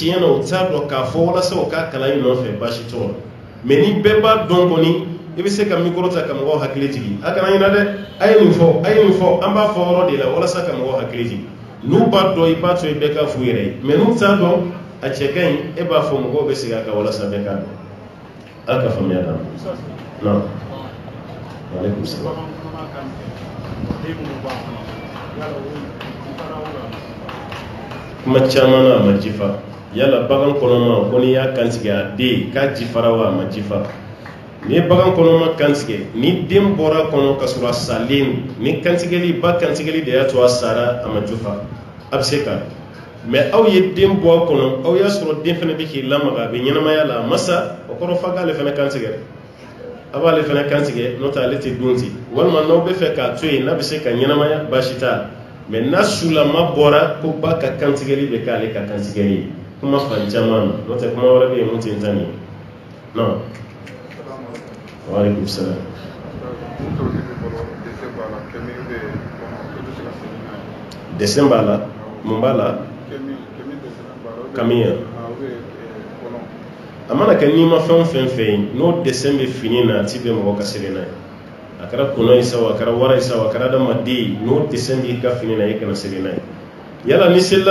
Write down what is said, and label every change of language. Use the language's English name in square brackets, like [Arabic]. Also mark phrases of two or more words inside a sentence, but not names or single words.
[Bambara] na o t'a dɔn k'a fɔ walasa o ka kalan in nɔfɛ baasi t'o la mais ni bɛɛ b'a dɔn kɔni i bɛ se ka micro ta ka mɔgɔw hakili jigin a kana ɲinɛ dɛ a ye nin fɔ an b'a fɔ yɔrɔ de la walasa ka mɔgɔw hakili jigin n'u b'a dɔn i b'a to i bɛɛ ka f'u yɛrɛ ye mais n'u t'a dɔn a cɛ ka ɲi e b'a fɔ mɔgɔw bɛ segin a kan walasa bɛɛ k'a dɔn ala ka faamuya d'a ma non [Arabic] وعليكم السلام. [Bambara] kuma caman na a ma jifa yala bagan kɔnɔma ko n'i y'a kantigɛ a den k'a jifara wa a ma jifa ni ye bagan kɔnɔma kantigɛ ni den bɔra kɔnɔ ka sɔrɔ a salen ni kantigɛli ba kantigɛli de y'a to a sara a ma jifa a bɛ se ka mais aw ye den bɔ a kɔnɔ aw y'a sɔrɔ den fana bɛ k'i lamaga a bɛ ɲɛnamaya la a ma sa o kɔrɔ f'a k'ale fana kantigɛ a b'ale fana kantigɛ n'o tɛ ale tɛ dun ten walima n'aw bɛ fɛ k'a to yen n'a bɛ se ka ɲɛnamaya baasi t'a la mais n'a sulama bɔra ko ba ka kantigɛli bɛ k'ale ka kantigɛli ye kuma fan caman na n'o tɛ kuma wɛrɛ bɛ yen mun tɛ n ta nin ye non [Arabic] وعليكم السلام. [Bambara] dɛsɛ b'a la mun b'a la kamiya amana kɛ n'i ma fɛn fɛn fɛ yen n'o dessin bɛ fini na a ti bɛn mɔgɔ ka seli n'a ye a kɛra kɔnɔ ye sa a kɛra wara ye sa a kɛra adamaden n'o dessin b'i ka fini na i kana seli n'a ye yala ni selila